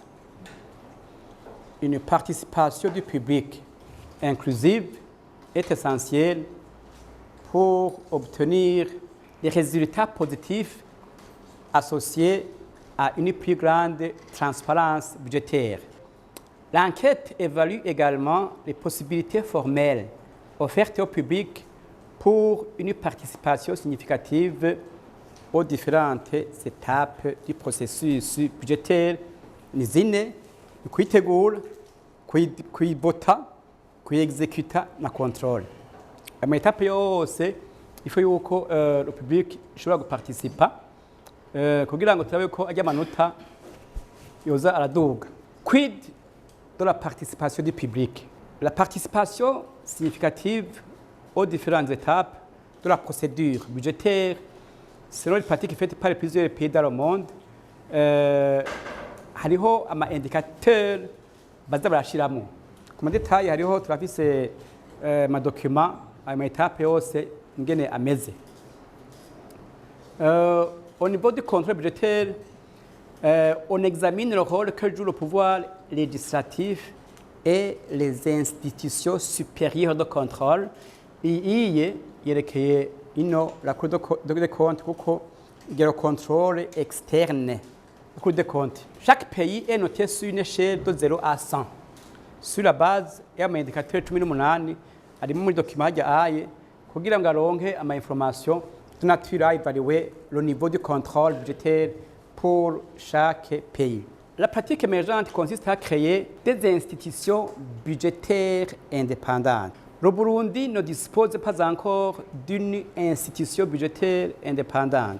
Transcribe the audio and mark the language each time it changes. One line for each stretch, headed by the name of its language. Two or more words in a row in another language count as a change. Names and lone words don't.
French: Une participation du public inclusive est essentielle pour obtenir des résultats positifs associés à une plus grande transparence budgétaire. L'enquête évalue également les possibilités formelles offertes au public pour une participation significative aux différentes étapes du processus budgétaire.
Rundi: Nizine, kuyitegura, kuyibota, kuyexécuta na contrôle. Ama étape yose
French: il faut que le public
Rundi: ishobora guparticipa kugira ngo turabe ko ajya amanota yoza araduga.
French: Quid de la participation du public? La participation significative aux différentes étapes de la procédure budgétaire selon les pratiques faites par plusieurs pays dans le monde.
Rundi: Hariho ama indicateurs baza barashiramo. Ku madetail hariho turafise ma document ama étape yose ngene ameze.
French: Au niveau du contrôle budgétaire, on examine le rôle que joue le pouvoir législatif et les institutions supérieures de contrôle. Il yerekeye la Cour des comptes kuko le contrôle externe. La Cour des comptes. Chaque pays est noté sur une échelle de 0 à 100. Sur la base d'un indicateur 18
Rundi: ari mu document hajya kugira ngo aronke ama
French: information de nature à évaluer le niveau de contrôle budgétaire pour chaque pays. La pratique émergente consiste à créer des institutions budgétaires indépendantes. Le Burundi ne dispose pas encore d'une institution budgétaire indépendante.